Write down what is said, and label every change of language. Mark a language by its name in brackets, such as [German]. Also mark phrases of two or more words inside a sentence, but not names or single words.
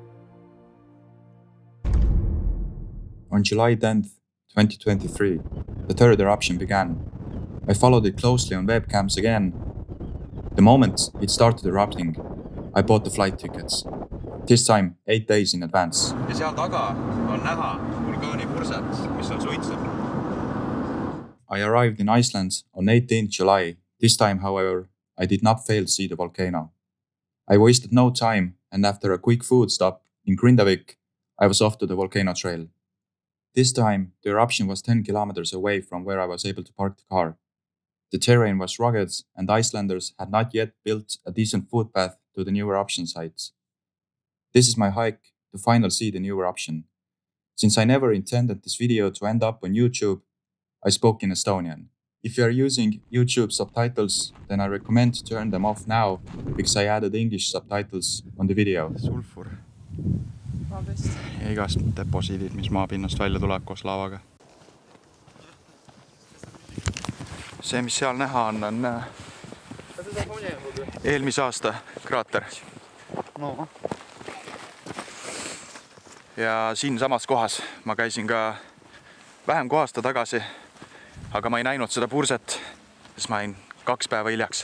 [English] On July 10th, 2023, the third eruption began. I followed it closely on webcams again. The moment it started erupting, I bought the flight tickets. This time 8 days in advance. [Estonian] Ja seal taga on näha vulkaanipurset, mis on suitsev. [English] I arrived in Iceland on 18th July. This time, however, I did not fail to see the volcano. I wasted no time, and after a quick food stop in Grindavik, I was off to the volcano trail. This time, the eruption was 10 kilometers away from where I was able to park the car. The terrain was rugged, and Icelanders had not yet built a decent footpath to the new eruption sites. This is my hike to finally see the new eruption. Since I never intended this video to end up on YouTube, I spoke in Estonian. If you are using YouTube subtitles, then I recommend to turn them off now, because I added English subtitles on the video. Sulfur. [Estonian] Ja igast deposiidid, mis maapinnast välja tuleb koos lavaga. See, mis seal näha on eelmise aasta kraater. No. Ja siin samas kohas ma käisin ka vähem kui aasta tagasi, aga ma ei näinud seda purset, sest ma jäin 2 päeva hiljaks.